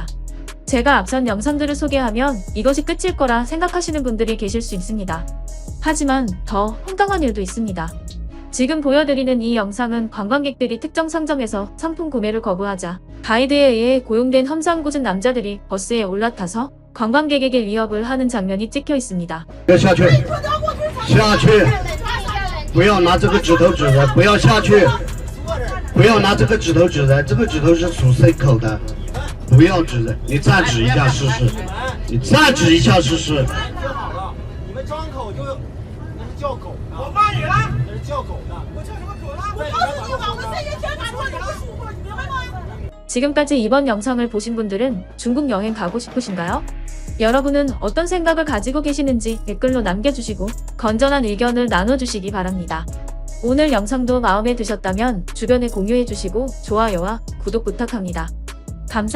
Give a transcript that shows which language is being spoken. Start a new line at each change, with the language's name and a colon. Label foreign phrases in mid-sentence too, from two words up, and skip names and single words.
Korean: 제가 앞선 영상들을 소개하면 이것이 끝일 거라 생각하시는 분들이 계실 수 있습니다. 하지만 더 황당한 일도 있습니다. 지금 보여드리는 이 영상은 관광객들이 특정 상점에서 상품 구매를 거부하자 가이드에 의해 고용된 험상궂은 남자들이 버스에 올라타서 관광객에게 위협을 하는 장면이 찍혀 있습니다.
Chinese: 下去，下去，不要拿这个指头指人，不要下去，不要拿这个指头指人，这个指头是属蛇口的，不要指人，你再指一下试试，你再指一下试试。你们张口就那是叫狗的，我骂你了，那是叫狗的，我叫什么狗了？我告诉你吧，我3年前打过你们叔过，你明白吗？
Korean: 지금까지 이번 영상을 보신 분들은 중국 여행 가고 싶으신가요? 여러분은 어떤 생각을 가지고 계시는지 댓글로 남겨주시고 건전한 의견을 나눠주시기 바랍니다. 오늘 영상도 마음에 드셨다면 주변에 공유해주시고 좋아요와 구독 부탁합니다.